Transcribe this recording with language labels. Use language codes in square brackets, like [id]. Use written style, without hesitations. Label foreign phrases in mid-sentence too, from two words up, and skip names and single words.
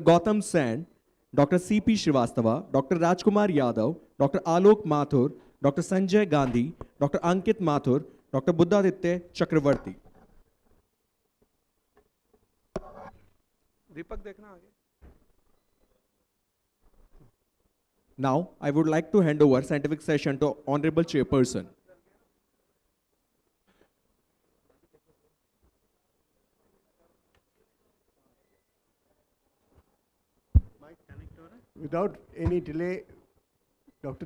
[en] Gautam Sen, Dr. C.P. Srivastava, Dr. Rajkumar Yadav, Dr. Alok Mathur, Dr. Sanjay Gandhi, Dr. Ankit Mathur, Dr. Buddhatitya Chakrabarti. [hi] दीपक देखना आगे. [en] Now, I would like to hand over scientific session to Honorable Chairperson. Without any delay, Dr.